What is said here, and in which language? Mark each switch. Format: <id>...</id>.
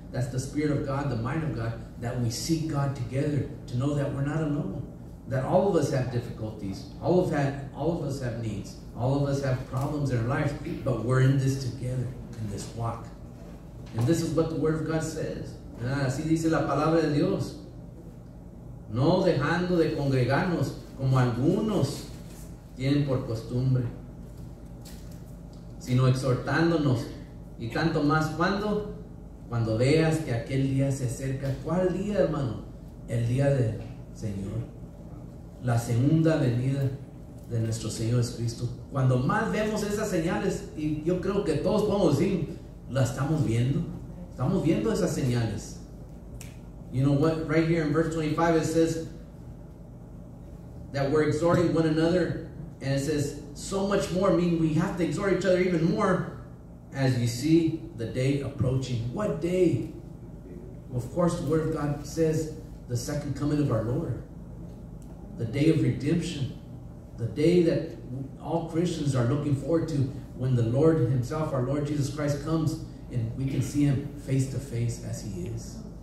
<en>That's the Spirit of God, the mind of God, that we seek God together to know that we're not alone. That all of us have difficulties. All of us have needs. All of us have problems in our lives, but we're in this together, in this walk. And this is what the Word of God says.</en> <es>Así dice la palabra de Dios. No dejando de congregarnos como algunos tienen por costumbre, sino exhortándonos, y tanto más cuando veas que aquel día se acerca. ¿Cuál día, hermano? El día del Señor, la segunda venida de nuestro Señor Jesucristo. Cuando más vemos esas señales, y yo creo que todos podemos decir, la estamos viendo esas señales.</es> <en>You know what? Right here in verse 25 it says that we're exhorting one another, and it says so much more, meaning we have to exhort each other even more as you see the day approaching. What day? Well, of course, the Word of God says the second coming of our Lord, the day of redemption, the day that all Christians are looking forward to, when the Lord Himself, our Lord Jesus Christ, comes and we can see Him face to face as He is.</en>